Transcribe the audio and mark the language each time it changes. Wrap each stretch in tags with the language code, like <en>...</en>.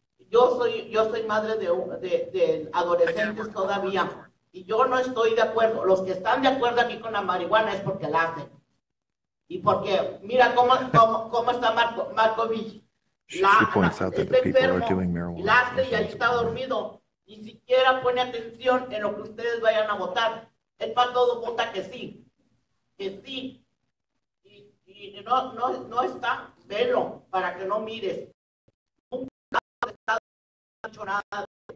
<es>Yo soy madre de adolescentes todavía y yo no estoy de acuerdo. Los que están de acuerdo aquí con la marihuana es porque la hacen. Y porque, mira cómo está Markovich.</es> <en>She points out that the people are doing marijuana.</en> <es>La hace y ahí está dormido. Ni siquiera pone atención en lo que ustedes vayan a votar. El para todo vota que sí. Que sí. Y no está, velo, para que no mires. Nunca ha hecho nada.</es>